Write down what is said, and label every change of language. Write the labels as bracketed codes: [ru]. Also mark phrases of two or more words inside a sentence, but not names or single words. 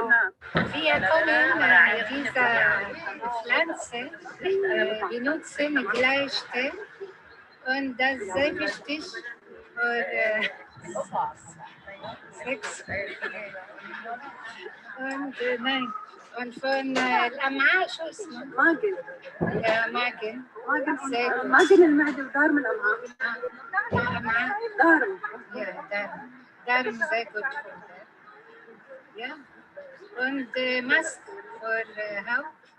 [de] Wir können diese Pflanze benutzen leichter und das ist sehr wichtig für Sex. Und nein, und von [ar] الأمعاء شو اسمه؟ [de] Magen. Magen. [ar] Magen المعدة ودار من الأمعاء. الأمعاء. [de] دارم. Darm sehr gut für das. Ja. Und Mask für Haut.